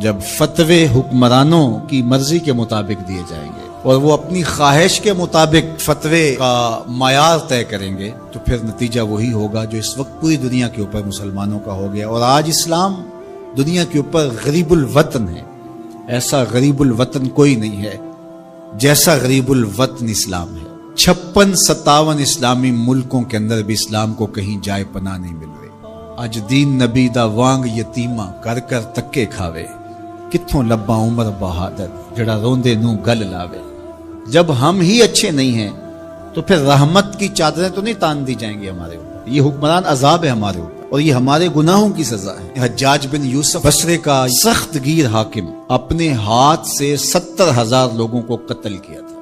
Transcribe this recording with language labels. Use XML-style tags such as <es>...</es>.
<ur>جب فتوے حکمرانوں کی مرضی کے مطابق دیے جائیں گے اور وہ اپنی خواہش کے مطابق فتوے کا معیار طے کریں گے تو پھر نتیجہ وہی ہوگا جو اس وقت پوری دنیا کے اوپر مسلمانوں کا ہو گیا. اور آج اسلام دنیا کے اوپر غریب الوطن ہے. ایسا غریب الوطن کوئی نہیں ہے جیسا غریب الوطن اسلام ہے. 56-57 اسلامی ملکوں کے اندر بھی اسلام کو کہیں جائے پناہ نہیں مل رہی.</ur> <pa>اج دین نبی دا وانگ یتیمہ کر کر تکے کھاوے، کتھوں لباں عمر بہادر جڑا روندے نوں گل لاوے.</pa> <ur>جب ہم ہی اچھے نہیں ہیں تو پھر رحمت کی چادریں تو نہیں تان دی جائیں گی ہمارے اوپر. یہ حکمران عذاب ہے ہمارے اوپر اور یہ ہمارے گناہوں کی سزا ہے. حجاج بن یوسف بصرے کا سخت گیر حاکم اپنے ہاتھ سے 70,000 لوگوں کو قتل کیا تھا.</ur>